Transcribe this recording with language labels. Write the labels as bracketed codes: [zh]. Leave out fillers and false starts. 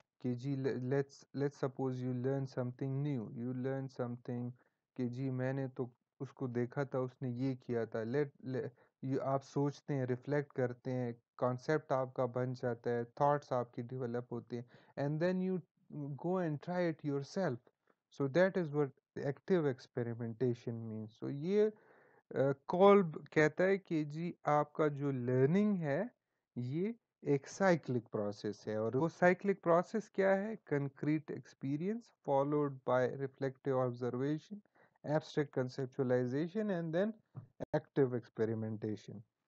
[ur] کہ جی [en] let's suppose you learn something [ur] new, you learn some thing کہ جی میں نے تو اس کو دیکھا تھا، اس نے یہ کیا تھا. آپ سوچتے ہیں، ریفلیکٹ کرتے ہیں، کانسیپٹ آپ کا بن جاتا ہے، تھاٹس آپ کی ڈیولپ ہوتے ہیں، [en] And then you go and try it yourself. So that is what active experimentation means. [ur] So یہ کولب کہتا ہے کہ جی آپ کا جو لرننگ ہے یہ ایک سائیکلک پروسیس ہے، اور وہ سائیکلک پروسیس کیا ہے؟ Concrete experience followed by reflective observation, abstract conceptualisation and then active experimentation.